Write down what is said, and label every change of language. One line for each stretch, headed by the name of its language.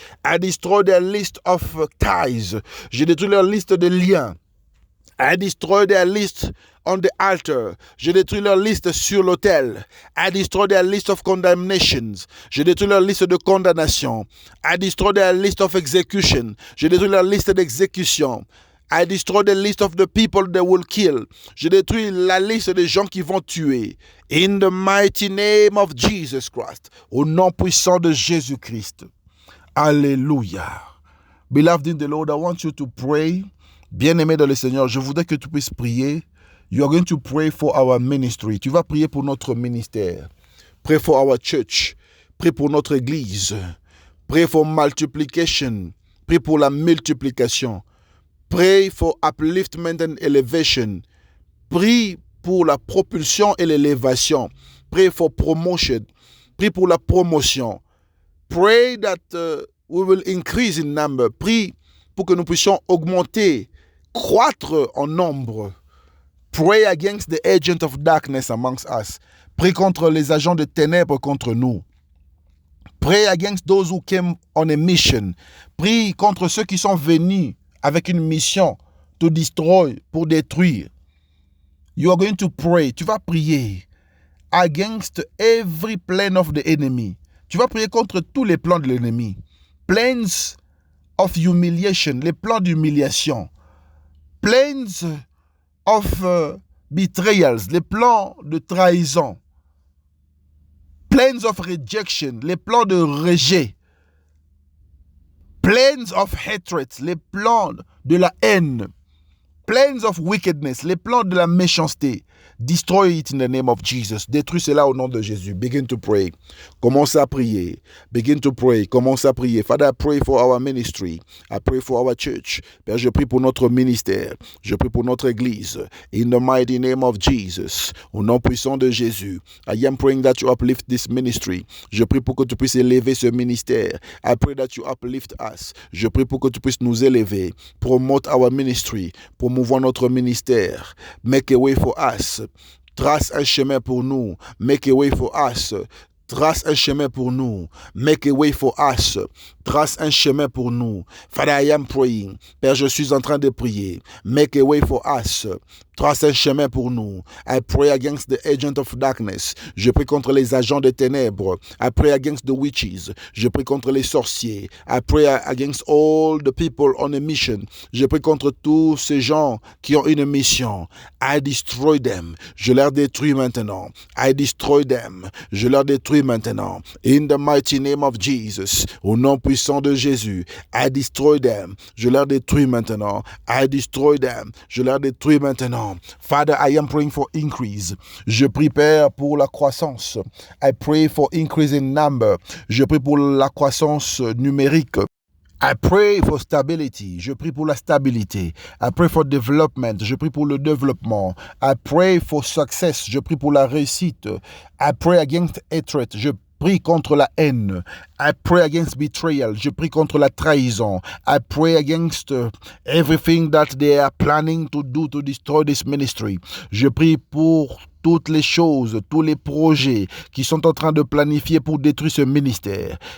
English: I destroy their list of ties.
French: Je détruis leur liste de liens.
English: I destroy their list on the altar.
French: Je détruis leur liste sur l'autel.
English: I destroy their list of condemnations.
French: Je détruis leur liste de condamnation.
English: I destroy their list of execution.
French: Je détruis leur liste d'exécution.
English: I destroy the list of the people they will kill.
French: Je détruis la liste des gens qui vont tuer.
English: In the mighty name of Jesus Christ.
French: Au nom puissant de Jésus-Christ. Alléluia.
English: Beloved in the Lord, I want you to pray.
French: Bien-aimé dans le Seigneur, je voudrais que tu puisses prier.
English: You are going to pray for our ministry.
French: Tu vas prier pour notre ministère.
English: Pray for our church. Pray
French: pour notre église.
English: Pray for multiplication.
French: Pray pour la multiplication.
English: Pray for upliftment and elevation.
French: Prie pour la propulsion et l'élévation.
English: Pray for promotion.
French: Prie pour la promotion.
English: Pray that we will increase in number.
French: Prie pour que nous puissions augmenter, croître en nombre.
English: Pray against the agent of darkness amongst us.
French: Prie contre les agents de ténèbres contre nous.
English: Pray against those who came on a mission.
French: Prie contre ceux qui sont venus avec une mission
English: to destroy,
French: pour détruire.
English: You are going to pray.
French: Tu vas prier
English: against every plan of the enemy.
French: Tu vas prier contre tous les plans de l'ennemi.
English: Plans of humiliation,
French: les plans d'humiliation.
English: Plans of betrayals,
French: les plans de trahison.
English: Plans of rejection,
French: les plans de rejet.
English: Plans of hatred,
French: les plans de la haine.
English: Plans of wickedness,
French: les plans de la méchanceté.
English: Destroy it in the name of Jesus.
French: Détruis cela au nom de Jésus.
English: Begin to pray.
French: Commence à prier.
English: Begin to pray. Commence à prier. Father, I pray for our ministry. I pray for our church.
French: Père, je prie pour notre ministère. Je prie pour notre église.
English: In the mighty name of Jesus.
French: Au nom puissant de Jésus.
English: I am praying that you uplift this ministry.
French: Je prie pour que tu puisses élever ce ministère.
English: I pray that you uplift us.
French: Je prie pour que tu puisses nous élever.
English: Promote our ministry.
French: Promouvoir notre ministère.
English: Make a way for us.
French: Trace un chemin pour nous.
English: Make a way for us. Trace un chemin pour nous. Make a way for us.
French: Trace un chemin pour nous.
English: Father, I am praying.
French: Père, je suis en train de prier.
English: Make a way for us.
French: Trace un chemin pour nous.
English: I pray against the agent of darkness.
French: Je prie contre les agents des ténèbres.
English: I pray against the witches.
French: Je prie contre les sorciers.
English: I pray against all the people on a mission.
French: Je prie contre tous ces gens qui ont une mission.
English: I destroy them.
French: Je leur détruis maintenant.
English: I destroy them.
French: Je leur détruis maintenant.
English: In the mighty name of Jesus.
French: Au nom puissant de Jésus.
English: I destroy them.
French: Je leur détruis maintenant.
English: I destroy them.
French: Je leur détruis maintenant.
English: Father, I am praying for increase.
French: Je prie, Père, pour la croissance.
English: I pray for increase in number.
French: Je prie pour la croissance numérique.
English: I pray for stability.
French: Je prie pour la stabilité.
English: I pray for development.
French: Je prie pour le développement.
English: I pray for success.
French: Je prie pour la réussite.
English: I pray against hatred.
French: Je prie contre la haine.
English: I pray against betrayal.
French: Je prie contre la trahison.
English: I pray against everything that they are planning to do to destroy this ministry.
French: Je prie pour toutes les choses, tous les projets qui sont en train de planifier pour détruire ce ministère.